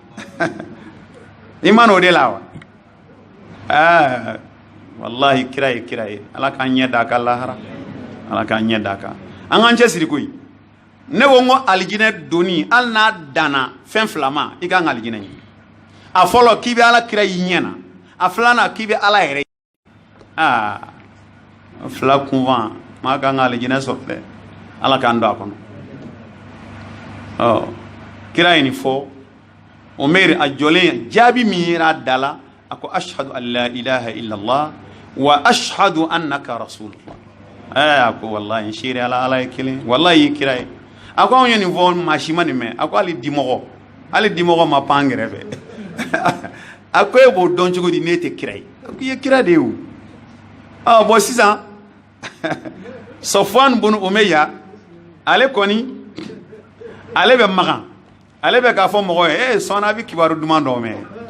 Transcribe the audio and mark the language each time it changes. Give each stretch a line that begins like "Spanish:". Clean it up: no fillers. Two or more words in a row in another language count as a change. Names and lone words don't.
Bambara: i ma n'o de la wa wallahi kira ye ala k'an ɲɛ d'a kan lahara ala k'an ɲɛ d'a kan an k'an cɛsiri koyi ne ko n ko alijinɛ donni hali n'a danna fɛn fila ma i k'an ka alijinɛ ɲini a fɔlɔ k'i bɛ ala kira y'i ɲɛ na a filanan k'i bɛ ala yɛrɛ fila kunfan maa k'an ka alijinɛ sɔrɔ dɛ ala k'an don a kɔnɔ kira ye nin fɔ Umair a jɔlen jaabi min yera da la a ko
Arabic: أشهد أن لا إله إلا الله وأشهد أنك
Bambara: rasulullah a ko wallahi n seere ala ye kelen wallahi kira ye a ko anw ye nin fɔ maa si ma nin mɛn a ko hali dimɔgɔ ma pan kɛrɛfɛ a ko e b'o dɔn cogo di ne tɛ kira ye a ko i ye kira de ye o bon sisan Sɔfuwanu bun Umayya ale kɔni ale bɛ magan ale bɛ k'a fɔ mɔgɔ ye sɔɔni a bɛ kibaru duman dɔ mɛn